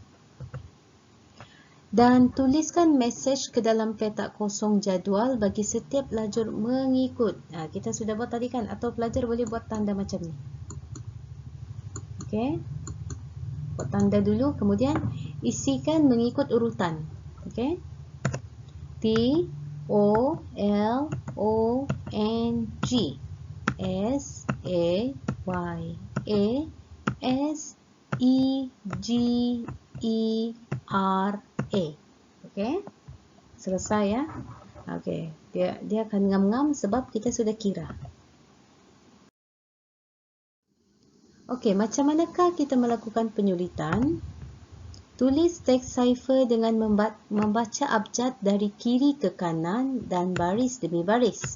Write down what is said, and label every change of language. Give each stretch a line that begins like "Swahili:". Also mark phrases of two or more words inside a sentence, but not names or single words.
Malay: Dan tuliskan mesej ke dalam petak kosong jadual bagi setiap lajur mengikut. Kita sudah buat tadi kan? Atau pelajar boleh buat tanda macam ni. Okey. Buat tanda dulu, kemudian isikan mengikut urutan. Okey. T, O, L, O, N, G. S, A, Y, A, S, E, G, E, R, A. Okey. Selesai ya. Okey. Dia akan ngam-ngam sebab kita sudah kira. Okey, macam manakah kita melakukan penyulitan? Tulis teks cipher dengan membaca abjad dari kiri ke kanan dan baris demi baris.